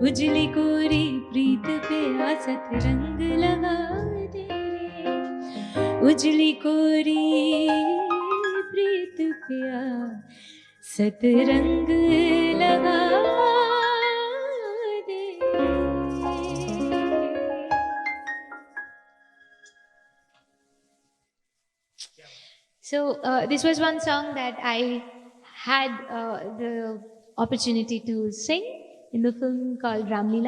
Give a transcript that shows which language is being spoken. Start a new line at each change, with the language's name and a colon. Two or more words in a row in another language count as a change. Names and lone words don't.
Hindi: उजली कोरी प्रीत पे आसत रंग लगा दे रे। उजली कोरी प्रीत पे सतरंग लगा दे।
English: So this was one song that I had the opportunity to sing in the film called Ram Leela.